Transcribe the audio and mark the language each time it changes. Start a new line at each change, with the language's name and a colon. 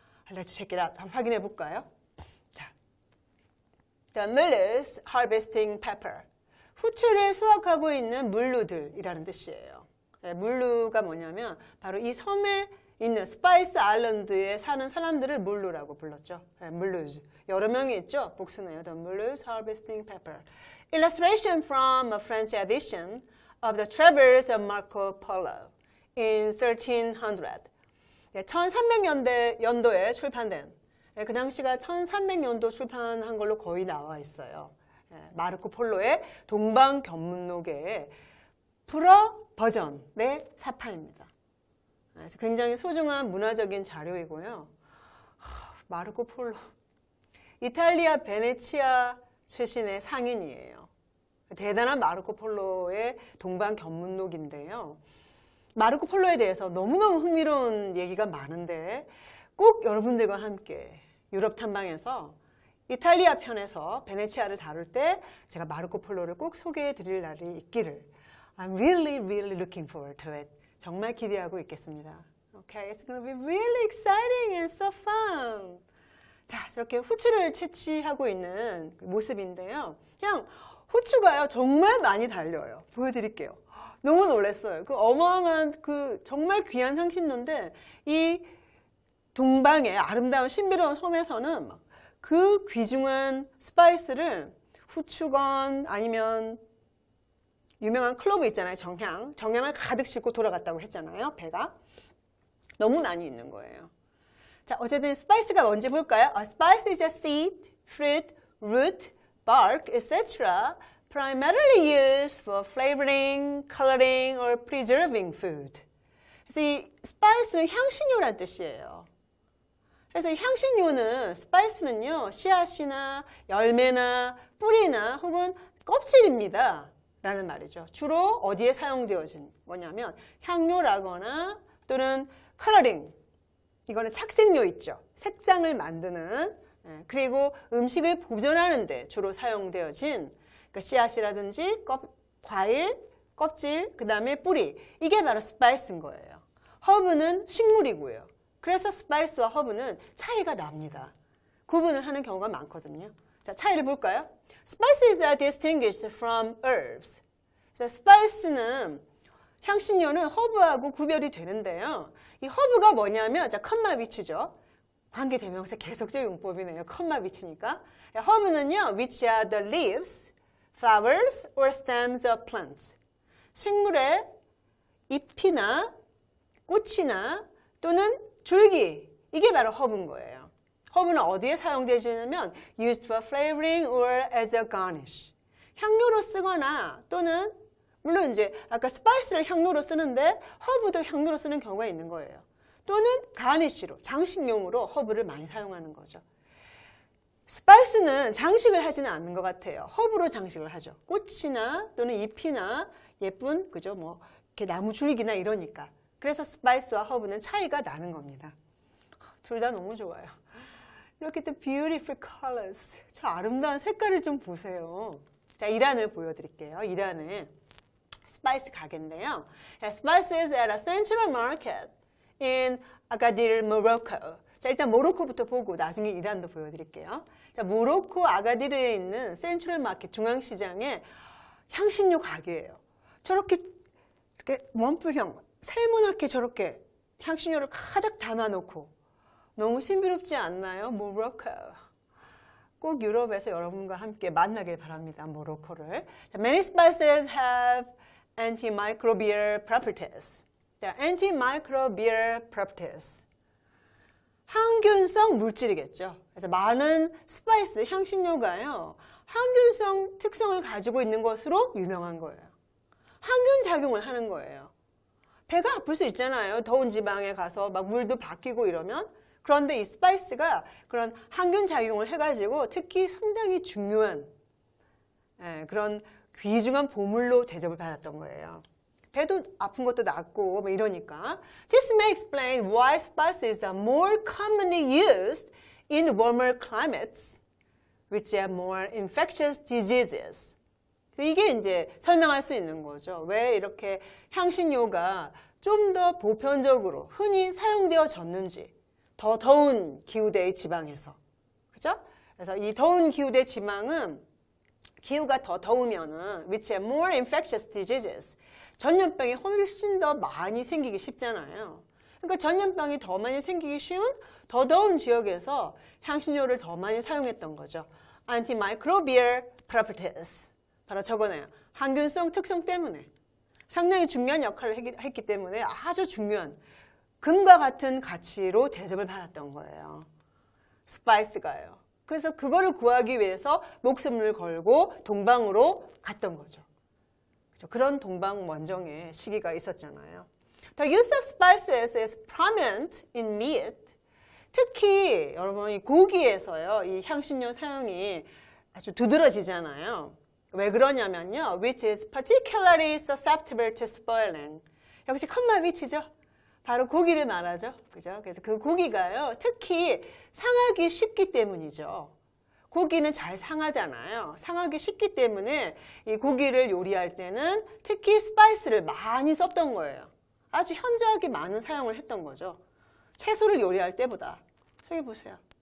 English: Let's check it out.
Korean: 한번 확인해 볼까요? 자,
English: The mullers harvesting pepper.
Korean: 후추를 수확하고 있는 물루들이라는 뜻이에요. 물루가 뭐냐면 바로 이 섬에 있는 스파이스 아일랜드에 사는 사람들을 물루라고 불렀죠. 물루즈. 여러 명이 있죠. 복수네요.
English: The mullers harvesting pepper. Illustration from a French edition of the Travels of Marco Polo in 1300.
Korean: 1300년도에 출판된 그 당시가 1300년도 출판한 걸로 거의 나와 있어요. 마르코 폴로의 동방견문록의 불어 버전의 사파입니다. 그래서 굉장히 소중한 문화적인 자료이고요. 마르코 폴로. 이탈리아 베네치아 출신의 상인이에요. 대단한 마르코 폴로의 동방견문록인데요. 마르코 폴로에 대해서 너무너무 흥미로운 얘기가 많은데 꼭 여러분들과 함께 유럽 탐방에서 이탈리아 편에서 베네치아를 다룰 때 제가 마르코 폴로를 꼭 소개해 드릴 날이 있기를
English: I'm really looking forward to it.
Korean: 정말 기대하고 있겠습니다.
English: Okay, it's going to be really exciting and so fun.
Korean: 자, 저렇게 후추를 채취하고 있는 모습인데요. 그냥 후추가요, 정말 많이 달려요. 보여드릴게요. 너무 놀랐어요. 그 어마어마한 정말 귀한 향신료인데 이 동방의 아름다운 신비로운 섬에서는 그 귀중한 스파이스를 후추건 아니면 유명한 클로브 있잖아요. 정향을 가득 싣고 돌아갔다고 했잖아요. 배가 너무 많이 있는 거예요. 자, 어쨌든 스파이스가 뭔지 볼까요?
English: A spice is a seed, fruit, root, bark, etc. primarily used for flavoring, coloring, or preserving food.
Korean: 그래서 이 스파이스는 향신료란 뜻이에요. 그래서 이 향신료는 스파이스는요, 씨앗이나 열매나 뿌리나 혹은 껍질입니다. 라는 말이죠. 주로 어디에 사용되어진 거냐면 향료라거나 또는 컬러링, 이거는 착색료 있죠. 색상을 만드는, 그리고 음식을 보존하는 데 주로 사용되어진 그러니까 씨앗이라든지 과일, 껍질, 그 다음에 뿌리, 이게 바로 스파이스인 거예요. 허브는 식물이고요. 그래서 스파이스와 허브는 차이가 납니다. 구분을 하는 경우가 많거든요. 자, 차이를 볼까요?
English: Spices are distinguished from herbs.
Korean: 자, 스파이스는 향신료는 허브하고 구별이 되는데요. 이 허브가 뭐냐면, 자, 컴마 위치죠. 관계대명사 계속적 용법이네요. 컴마 위치니까. 허브는요,
English: which are the leaves, flowers, or stems of plants.
Korean: 식물의 잎이나 꽃이나 또는 줄기, 이게 바로 허브인 거예요. 허브는 어디에 사용되냐면
English: used for flavoring or as a garnish.
Korean: 향료로 쓰거나 또는 물론 이제 아까 스파이스를 향료로 쓰는데 허브도 향료로 쓰는 경우가 있는 거예요. 또는 가니쉬로 장식용으로 허브를 많이 사용하는 거죠. 스파이스는 장식을 하지는 않는 것 같아요. 허브로 장식을 하죠. 꽃이나 또는 잎이나 예쁜 그죠 뭐 이렇게 나무 줄기나 이러니까. 그래서 스파이스와 허브는 차이가 나는 겁니다. 둘 다 너무 좋아요.
English: Look at the beautiful colors.
Korean: 저 아름다운 색깔을 좀 보세요. 자, 이란을 보여드릴게요. 이란은 스파이스 가게인데요.
English: Spice is at a central market in Agadir, Morocco.
Korean: 자, 일단 모로코부터 보고 나중에 이란도 보여드릴게요. 자, 모로코 아가디르에 있는 센트럴 마켓 중앙시장에 향신료 가게예요. 저렇게 이렇게 원뿔형 세모나게 저렇게 향신료를 가득 담아놓고 너무 신비롭지 않나요? 모로코. 꼭 유럽에서 여러분과 함께 만나길 바랍니다. 모로코를.
English: Many spices have antimicrobial properties. antimicrobial properties.
Korean: 항균성 물질이겠죠. 그래서 많은 스파이스, 향신료가요. 항균성 특성을 가지고 있는 것으로 유명한 거예요. 항균 작용을 하는 거예요. 배가 아플 수 있잖아요. 더운 지방에 가서 막 물도 바뀌고 이러면. 그런데 이 스파이스가 그런 항균 작용을 해가지고 특히 상당히 중요한 그런 귀중한 보물로 대접을 받았던 거예요. 배도 아픈 것도 낫고 뭐 이러니까.
English: This may explain why spices are more commonly used in warmer climates, which have more infectious diseases.
Korean: 이게 이제 설명할 수 있는 거죠. 왜 이렇게 향신료가 좀 더 보편적으로 흔히 사용되어졌는지. 더 더운 기후대의 지방에서. 그죠? 그래서 이 더운 기후대 지방은 기후가 더 더우면은
English: which have more infectious diseases.
Korean: 전염병이 훨씬 더 많이 생기기 쉽잖아요. 그러니까 전염병이 더 많이 생기기 쉬운 더 더운 지역에서 향신료를 더 많이 사용했던 거죠.
English: Antimicrobial properties.
Korean: 바로 저거네요. 항균성 특성 때문에. 상당히 중요한 역할을 했기 때문에 아주 중요한 금과 같은 가치로 대접을 받았던 거예요. 스파이스가요. 그래서 그거를 구하기 위해서 목숨을 걸고 동방으로 갔던 거죠. 그런 동방 원정의 시기가 있었잖아요.
English: The use of spices is prominent in meat.
Korean: 특히 여러분 이 고기에서요, 이 향신료 사용이 아주 두드러지잖아요. 왜 그러냐면요,
English: which is particularly susceptible to spoiling.
Korean: 역시 컴마 위치죠. 바로 고기를 말하죠. 그죠? 그래서 그 고기가요, 특히 상하기 쉽기 때문이죠. 고기는 잘 상하잖아요. 상하기 쉽기 때문에 이 고기를 요리할 때는 특히 스파이스를 많이 썼던 거예요. 아주 현저하게 많은 사용을 했던 거죠. 채소를 요리할 때보다. 저기 보세요.